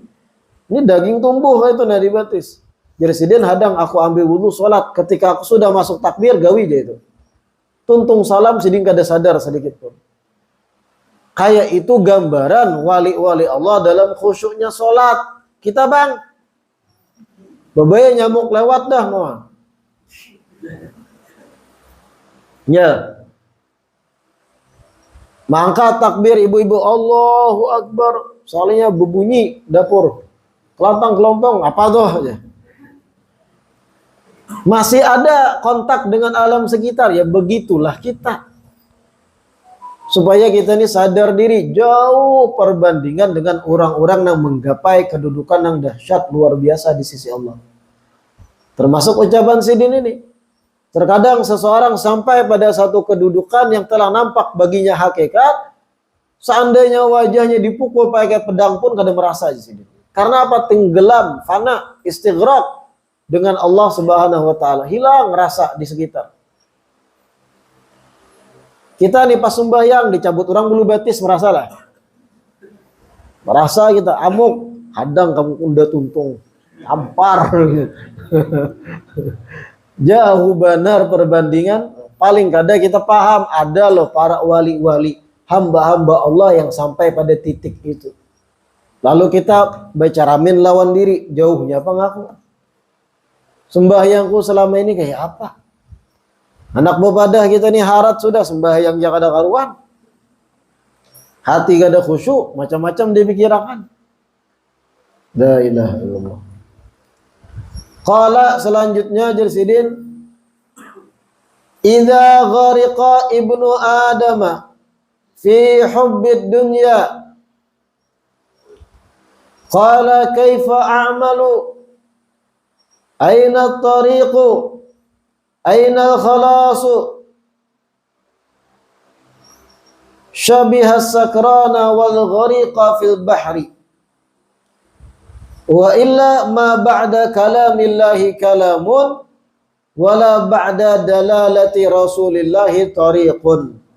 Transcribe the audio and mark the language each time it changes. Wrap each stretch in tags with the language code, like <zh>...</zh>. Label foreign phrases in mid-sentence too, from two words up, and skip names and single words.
<bjn>Ini daging tumbuh itu dari batis. Jadi sidin hadang aku ambil wudu sholat, ketika aku sudah masuk takbir gawi dia itu. Tuntung salam sidin kada sadar sedikit pun.</bjn> <id>Kayak itu gambaran wali-wali Allah dalam khusyuknya sholat.</id> <bjn>Kita bang, babaya nyamuk lewat dah mau. Ya. Mangkat takbir ibu-ibu,</bjn> <ar>الله أكبر.</ar> <bjn>Soalnya berbunyi dapur. Kelontong-kelontong, apa tuh aja.</bjn> <id>Masih ada kontak dengan alam sekitar, ya begitulah kita. Supaya kita ini sadar diri, jauh perbandingan dengan orang-orang yang menggapai kedudukan yang dahsyat luar biasa di sisi Allah. Termasuk ucapan sidin ini. Terkadang seseorang sampai pada satu kedudukan yang telah nampak baginya hakikat, seandainya wajahnya dipukul pakai pedang pun kada merasa di sini. Karena apa? Tenggelam, fana, istighraq dengan</id> <ar>الله سبحانه وتعالى.</ar> <id>Hilang rasa di sekitar.</id> <bjn>Kita nih pas sembahyang dicabut orang bulu batis, merasa lah. Merasa kita amuk, hadang kamu unda tuntung, ampar.</bjn> <id>Jauh benar perbandingan.</id> <bjn>Paling kada kita paham ada loh para wali-wali, hamba-hamba Allah yang sampai pada titik itu. Lalu kita baca ramin lawan diri, jauhnya apa ngaku?</bjn> <id>Sembahyangku selama ini kayak apa?</id> <bjn>Anak bepadah kita nih harat sudah sembahyang yang kada karuan. Hati kada khusyuk, macam-macam dia pikirkan.</bjn> <ar>لا إله إلا الله. قال selanjutnya Jersidin, إذا غرق ابن آدم في حب الدنيا قال كيف أعمل أين الطريق أين الخلاص شبيه السكران والغريق في البحر وإلا ما بعد كلام الله كلام ولا بعد دلالة رسول الله طريق.</ar>